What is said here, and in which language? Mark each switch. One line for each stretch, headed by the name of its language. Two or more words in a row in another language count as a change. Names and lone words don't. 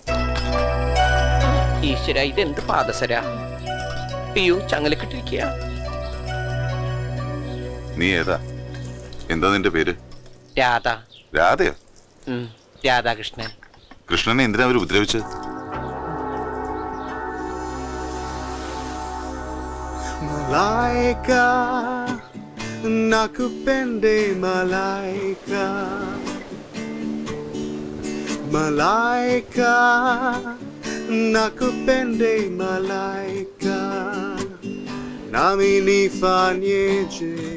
Malayalam: ഈശ്വര, ഇതെന്ത് പാദസര? അയ്യോ, ചങ്ങലക്കിട്ടിരിക്കുക. നീ ഏതാ? എന്താ നിന്റെ പേര്? രാധ. രാധയോ? രാധാകൃഷ്ണൻ. കൃഷ്ണനെ എന്തിനാ അവര് ഉപദ്രവിച്ചത്?
Swahili: Malaika, nakupende malaika, malaika, nakupende malaika, nami nifanyeje,